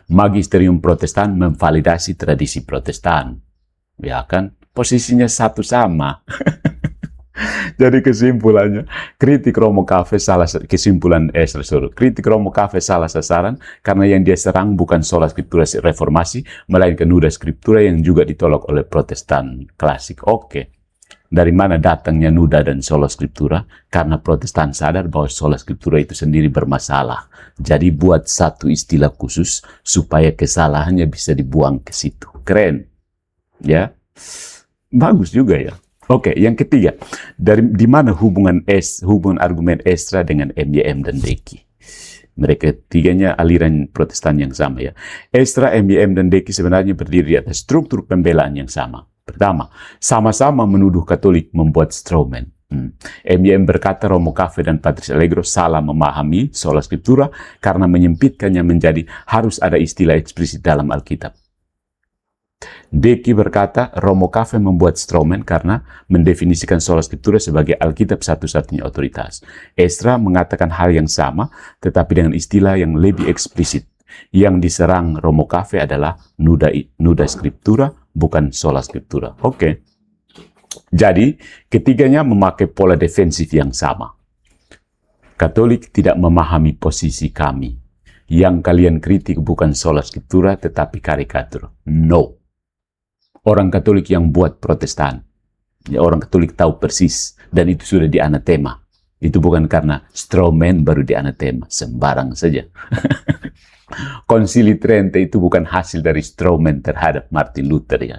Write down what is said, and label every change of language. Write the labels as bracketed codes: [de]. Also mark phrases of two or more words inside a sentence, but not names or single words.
[id] Magisterium Protestan memvalidasi tradisi Protestan. Ya kan? Posisinya satu sama. Jadi kesimpulannya, kritik Romo Cafe salah sasaran karena yang dia serang bukan [la] sola scriptura [id] reformasi, melainkan [la] nuda scriptura [id] yang juga ditolak oleh Protestan klasik. Oke. Dari mana datangnya nuda dan [la] sola scriptura? [id] Karena Protestan sadar bahwa [la] sola scriptura [id] itu sendiri bermasalah. Jadi buat satu istilah khusus supaya kesalahannya bisa dibuang ke situ. Keren. Ya. Bagus juga ya. Oke, yang ketiga, di mana hubungan argumen Esra dengan MYM dan Deki? Mereka tiganya aliran Protestan yang sama ya. Esra, MYM, dan Deki sebenarnya berdiri di atas struktur pembelaan yang sama. Pertama, sama-sama menuduh Katolik membuat strawman. MYM berkata Romo Cafe dan Patris Allegro salah memahami [la] sola scriptura [id] karena menyempitkannya menjadi harus ada istilah eksplisit dalam Alkitab. Deki berkata Romo Cafe membuat strawman karena mendefinisikan [la] sola scriptura [id] sebagai Alkitab satu-satunya otoritas. Esra mengatakan hal yang sama, tetapi dengan istilah yang lebih eksplisit. Yang diserang Romo Cafe adalah [la] nuda scriptura, [id] bukan [la] sola scriptura. [id] Oke. Jadi, ketiganya memakai pola defensif yang sama. Katolik tidak memahami posisi kami. Yang kalian kritik bukan [la] sola scriptura, [id] tetapi karikatur. No. Orang Katolik yang buat Protestan. Ya, orang Katolik tahu persis. Dan itu sudah dianatema. Itu bukan karena strawman baru dianatema. Sembarang saja. Konsili Trente itu bukan hasil dari strawman terhadap Martin Luther ya.